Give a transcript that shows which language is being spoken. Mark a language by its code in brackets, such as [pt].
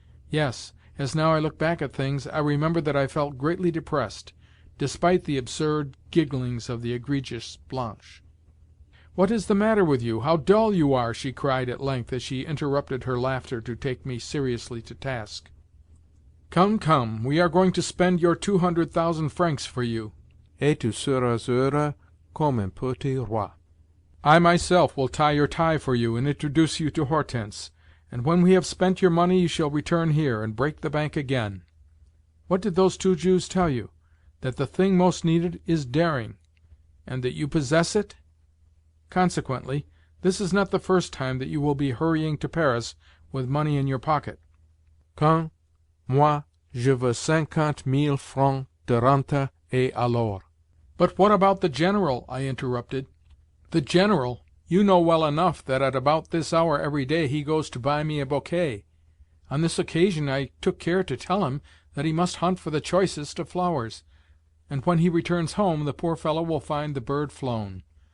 [en] Yes, as now I look back at things, I remember that I felt greatly depressed, despite the absurd gigglings of the egregious Blanche. "What is the matter with you? How dull you are!" she cried at length as she interrupted her laughter to take me seriously to task. "Come, come, we are going to spend your 200,000 francs for you. [fr] Et tu seras heureux comme un petit roi. [en] I myself will tie your tie for you and introduce you to Hortense, and when we have spent your money you shall return here and break the bank again. What did those 2 Jews tell you? That the thing most needed is daring, and that you possess it? Consequently, this is not the first time that you will be hurrying to Paris with money in your pocket." [fr] "Quand, moi, je veux 50,000 francs de rente, et alors?" [en] "But what about the General?" I interrupted. "The General? You know well enough that at about this hour every day he goes to buy me a bouquet. On this occasion I took care to tell him that he must hunt for the choicest of flowers, and when he returns home the poor fellow will find the bird flown.